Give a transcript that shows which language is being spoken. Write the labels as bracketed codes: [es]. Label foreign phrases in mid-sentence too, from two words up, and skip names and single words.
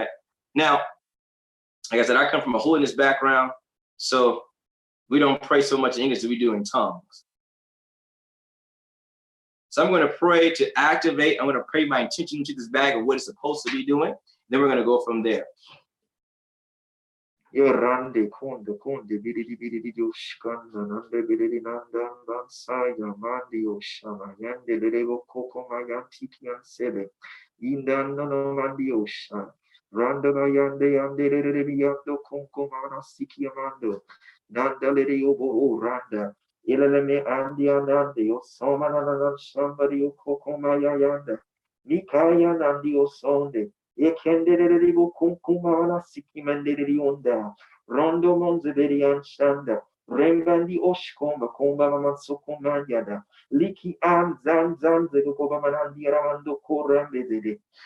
[en] Now, like I said, I come from a holiness background, so we don't pray so much in English as we do in tongues. So I'm going to pray to activate. I'm going to pray my intention into this bag of what it's supposed to be doing. Then we're going to go from there. Yarande konde konde bidi bidi ushkanda nande bidi nanda bansaya mandi oshama yande lego koko mayanti kian sebe indanda no mandi osha randa yande yande lele yando konko mana siki amando nanda lele obo randa ilele me andi anande osoma nana somebody koko maya yanda nikaya nandi osonde Ekendereri bu kumkumana sikimenderi onda. Rondo monzeberi anshanda. Rembandi oshkomba komba mamansokomba yada. Liki an zan zan zegoba manandi ramando korambezede.